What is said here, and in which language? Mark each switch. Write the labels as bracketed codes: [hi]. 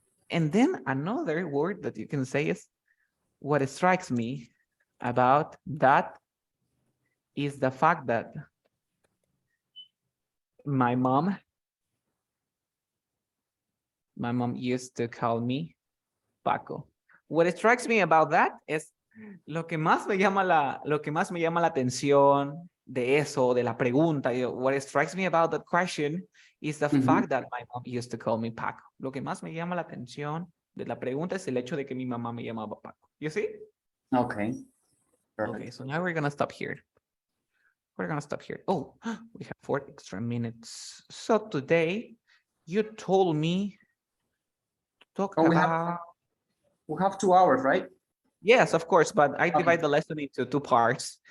[en] And then another word that you can say is, what strikes me about that is the fact that my mom used to call me Paco. What strikes me about that [es] es lo que más me llama la atención de eso, de la pregunta. [en] What strikes me about that question is the fact that my mom used to call me Paco. [es] Lo que más me llama la atención de la pregunta es el hecho de que mi mamá me llamaba Paco. [en] You see? Okay. Perfect. Okay, so now we're gonna stop here. Oh, we have 4 extra minutes. So today you told me to talk about. We have 2 hours, right? Yes, of course, but I divide the lesson into 2 parts.